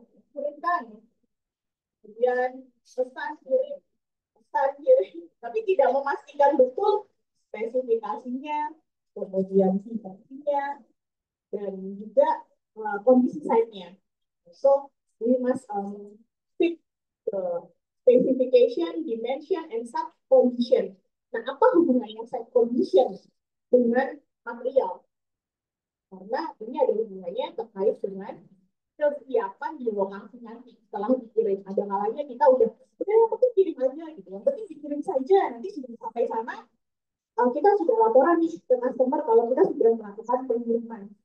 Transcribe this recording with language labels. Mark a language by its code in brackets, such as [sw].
[id] Kirimkan, kemudian pesan kirim, tapi tidak memastikan betul spesifikasinya, kemudian sifat-sifat dan juga kondisi site-nya. [en] So we must fit the specification, dimension, and sub condition. [id] Nah, apa hubungannya site condition dengan material? Karena ini ada hubungannya terkait dengan kesiapan di lokasi nanti setelah dikirim. Ada kalanya kita udah yang penting kirim aja gitu, yang penting dikirim saja, nanti sudah sampai sana kita sudah laporan nih ke customer kalau kita sudah melakukan pengiriman.